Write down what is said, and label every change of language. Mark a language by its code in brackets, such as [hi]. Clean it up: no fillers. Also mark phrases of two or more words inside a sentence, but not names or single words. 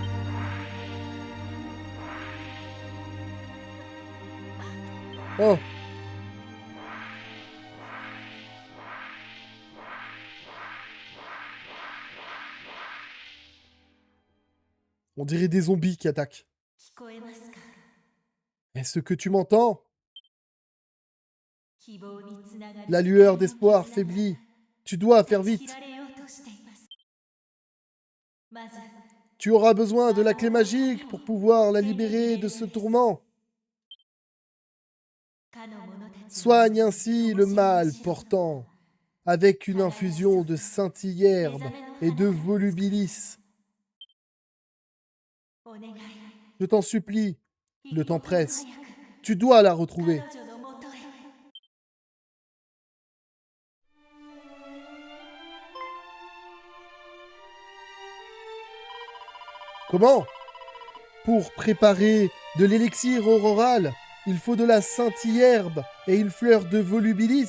[fr] Oh! On dirait des zombies qui attaquent. [ja] 聞こえますか [fr] Est-ce que tu m'entends? [ja] 希望につながる [fr] La lueur d'espoir faiblit. Tu dois faire [ja] 断ち切 [fr] vite. [ja] られようとしていますまず [fr] Tu auras besoin de la clé magique pour pouvoir la libérer de ce tourment. [ja] かの者たちの [fr] Soigne ainsi le mal portant avec une infusion de scintille-herbe et de volubilis. [ja] お願い [fr] Je t'en supplie, le temps [ja] 一刻も [fr] presse. [ja] 早く [fr] Tu dois la retrouver. [ja] 彼女のもとへ [fr] Comment? Pour préparer de l'élixir auroral, il faut de la scintille-herbe et une fleur de volubilis.